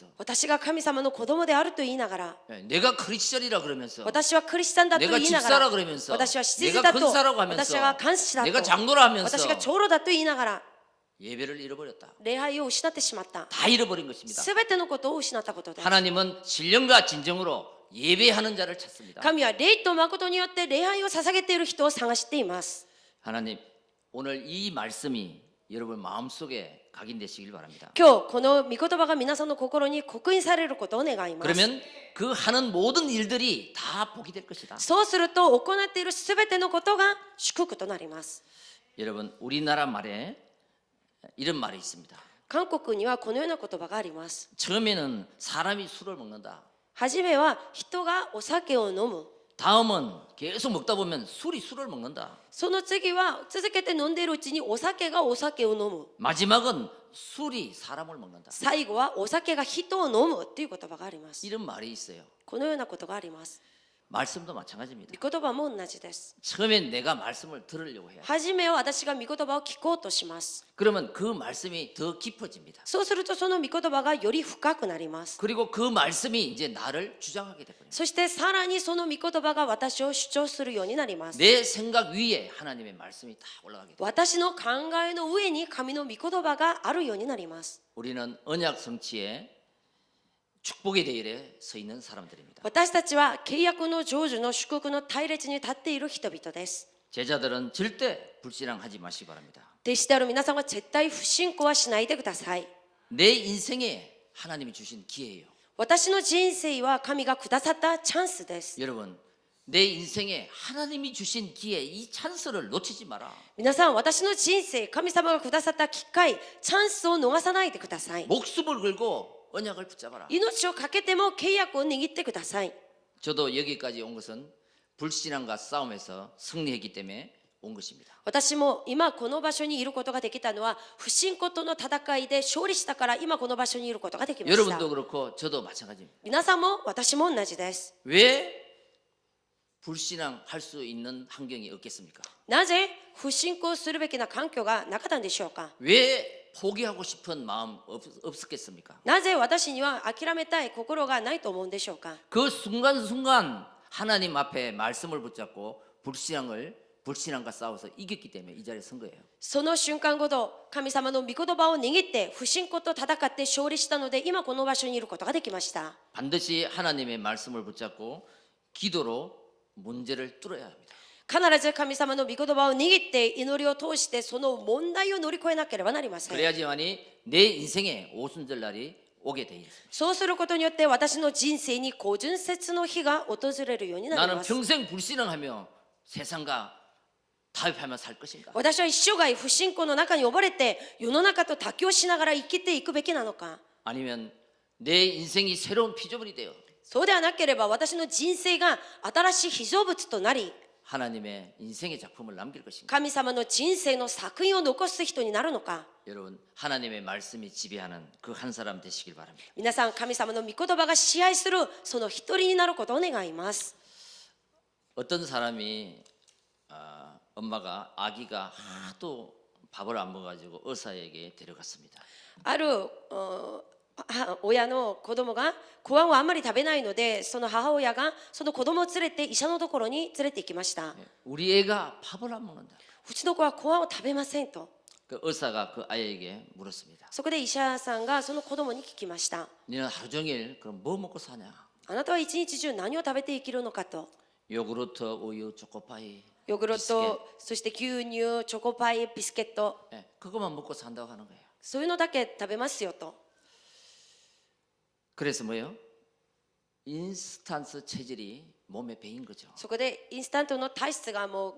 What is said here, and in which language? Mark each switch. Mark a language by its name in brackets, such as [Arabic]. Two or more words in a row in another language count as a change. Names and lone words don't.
[Japanese] 私が神様の子供であると言いながら [Korean] 예, 내가 크리스천이라 그러면서 [Japanese] 私はクリスチャンだと [Korean] 내가 [Japanese] 言いながら [Korean] 집사라 그러면서 [Japanese] 私は執事 [Korean] 내가 [Japanese] だと [Korean] 근사라고 하면서 [Japanese] 私は監視だ [Korean] 내가 [Japanese] と [Korean] 장로라 하면서 [Japanese] 私が長老だと言いながら [Korean] 예배를 잃어버렸다. [Japanese] 礼拝を失ってしまった [Korean] 다 잃어버린 것입니다. [Japanese] すべてのことを失ったことです [Korean] 하나님은 신령과 진정으로 예배하는 자를 찾습니다. [Japanese] 神は霊と誠によって礼拝を捧げている人を探しています [Korean] 하나님 오늘 이 말씀이 여러분 마음속에 각인되시길 바랍니다. [Japanese] 今日この御言葉が皆さんの心に刻印されることを願います [Korean] 그러면 그 하는 모든 일들이 다 복이 될 것이다. [Japanese] そうすると行っているすべてのことが祝福となります [Korean] 여러분 우리나라 말에 이런 말이 있습니다. [Japanese] 韓国にはこのような言葉があります [Korean] 처음에는 사람이 술을 먹는다. [Japanese] はじめは人がお酒を飲む [Korean] 다음은 계속 먹다 보면 술을 먹는다. [Japanese] その次は続けて飲んでいるうちにお酒がお酒を飲む [Korean] 마지막은 술이 사람을 먹는다. [Japanese] 最後はお酒が人を飲むという言葉があります [Korean] 이런 말이 있어요. [Japanese] このようなことがあります [Korean] 말씀도 마찬가지입니다. [Japanese] 御言葉も同じです [Korean] 처음엔 내가 말씀을 들으려고 해요. [Japanese] はじめは私が御言葉を聞こうとします [Korean] 그러면 그 말씀이 더 깊어집니다. [Japanese] そうするとその御言葉がより深くなります [Korean] 그리고 그 말씀이 이제 나를 주장하게 되거든요. [Japanese] そしてさらにその御言葉が私を主張するようになります [Korean] 내 생각 위에 하나님의 말씀이 다 올라가게 돼요. [Japanese] 私の考えの上に神の御言葉があるようになります [Korean] 우리는 언약 성취의 축복의 대열에 서 있는 사람들입니다. [Japanese] 私たちは契約の成就の祝福の隊列に立っている人々です [Korean] 제자들은 절대 불신앙하지 마시기 바랍니다. [Japanese] 弟子である皆さんは絶対不信仰はしないでください [Korean] 내 인생에 하나님이 주신 기회예요. [Japanese] 私の人生は神がくださったチャンスです [Korean] 여러분, 내 인생에 하나님이 주신 기회, 이 찬스를 놓치지 마라. [Japanese] 皆さん私の人生神様がくださった機会チャンスを逃さないでください [Korean] 목숨을 걸고 언약을 붙잡아라. [Japanese] 命をかけても契約を握ってください [Korean] 저도 여기까지 온 것은 불신앙과 싸움에서 승리했기 때문에 온 것입니다. [Japanese] 私も今この場所にいることができたのは不信仰との戦いで勝利したから今この場所にいることができました [Korean] 여러분도 그렇고 저도 마찬가지입니다. [Japanese] 皆さんも私も同じです [Korean] 왜 불신앙할 수 있는 환경이 없겠습니까? [Japanese] なぜ不信仰するべきな環境がなかったんでしょうか [Korean] 왜 포기하고 싶은 마음 없었겠습니까? [Japanese] なぜ私には諦めたい心がないと思うんでしょうか [Korean] 그 순간순간 하나님 앞에 말씀을 붙잡고 불신앙과 싸워서 이겼기 때문에 이 자리에 선 거예요. [Japanese] その瞬間ごと神様の御言葉を握って不信仰と戦って勝利したので今この場所にいることができました [Korean] 반드시 하나님의 말씀을 붙잡고 기도로 문제를 뚫어야 합니다. [Japanese] 必ず神様の御言葉を握って祈りを通してその問題を乗り越えなければなりません [Korean] 그래야지만이 내 인생에 오순절 날이 오게 돼 있습니다. [Japanese] そうすることによって私の人生に高順節の日が訪れるようになり [Korean] 나는 [Japanese] ます [Korean] 평생 불신앙하며 세상과 타협하며 살 것인가? [Japanese] 私は一生涯不信仰の中に溺れて世の中と妥協しながら生きていくべきなのか [Korean] 아니면 내 인생이 새로운 피조물이 되어 [Japanese] そうではなければ私の人生が新しい被造物となり [Korean] 하나님의 인생의 작품을 남길 것인가? [Japanese] 神様の人生の作品を残す人になるのか [Korean] 여러분 하나님의 말씀이 지배하는 그 한 사람 되시길 바랍니다. [Japanese] 皆さん神様の御言葉が支配するその一人になることを願います [Korean] 어떤 사람이 엄마가 아기가 하도 밥을 안 먹어가지고 의사에게 데려갔습니다. [Japanese] ある親の子供がご飯をあんまり食べないのでその母親がその子供を連れて医者のところに連れて行きました [Korean] 우리 애가 밥을 안 먹는다. [Japanese] うちの子はご飯を食べませんと [Korean] 그 의사가 그 아이에게 물었습니다. [Japanese] そこで医者さんがその子供に聞きました [Korean] 너는 하루 종일 그럼 뭐 먹고 사냐? [Japanese] あなたは一日中何を食べて生きるのかと [Korean] 요구르트, 우유, 초코파이, [Japanese] ヨーグルトそして牛乳チョコパイビスケット [Korean] 예, 그것만 먹고 산다고 하는 거예요. [Japanese] そういうのだけ食べますよと [Korean] 그래서 뭐예요? 인스턴트 체질이 몸에 배인 거죠.